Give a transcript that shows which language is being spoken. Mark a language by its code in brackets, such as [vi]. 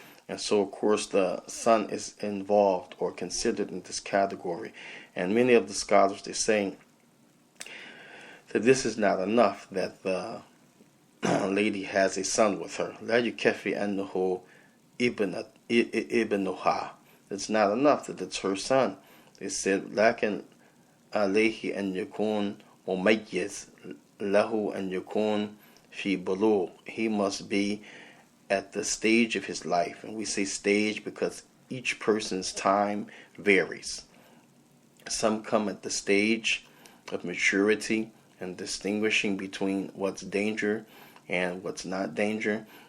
[en] And so, of course, the son is involved or considered in this category. And many of the scholars, they're saying that this is not enough, that the lady has a son with her. [ar] لا يكفي أنه ابنها. [en] It's not enough that it's her son. They said [ar] لكن عليه أن يكون مميز له أن يكون في بلوغ. [en] He must be at the stage of his life. And we say stage because each person's time varies. Some come at the stage of maturity and distinguishing between what's danger and what's not danger.